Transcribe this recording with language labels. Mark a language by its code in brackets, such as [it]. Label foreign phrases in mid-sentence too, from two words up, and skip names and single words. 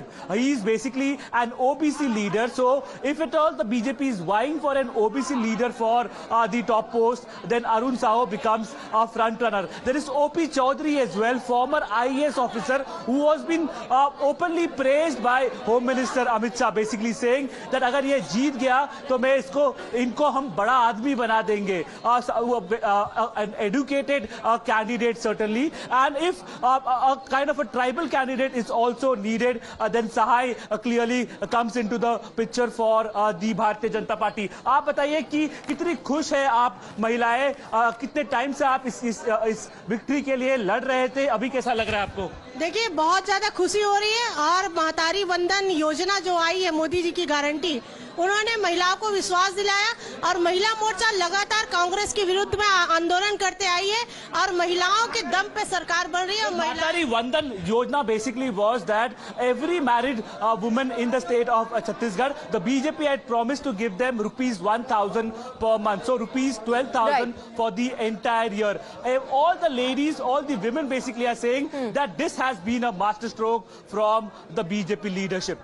[en] He is basically an OBC leader. So if at all the BJP is vying for an OBC leader for the top post, then Arun Sahu becomes a front runner. There is Obi Chaudhary as well, former IAS officer, who has been openly praised by Home Minister Amit Shah, basically saying that [hi] अगर ये जीत गया तो मैं इनको हम बड़ा आदमी बना देंगे. [en] An educated candidate certainly, and if a kind of a tribal candidate is also needed, then Sahai clearly comes into the picture for the Bharatiya Janata Party. [hi] आप बताइए कि कितनी खुश है आप महिलाएं, कितने टाइम से आप इस विक्ट्री के लिए लड़ रहे थे, अभी कैसा लग रहा है आपको? देखिए, बहुत ज्यादा खुशी हो रही है और महतारी वंदन योजना जो आई है मोदी जी की गारंटी, उन्होंने महिलाओं को विश्वास दिलाया और महिला मोर्चा लगातार कांग्रेस के विरुद्ध में आंदोलन करते आई है और महिलाओं के दम पे सरकार बन रही है। [en] महतारी वंदन योजना basically was that every married woman in the state of Chhattisgarh, the BJP had promised to give them rupees 1,000 per month, so rupees 12,000 for the entire year. All the ladies, all the women basically are saying that this has been a masterstroke from the BJP leadership.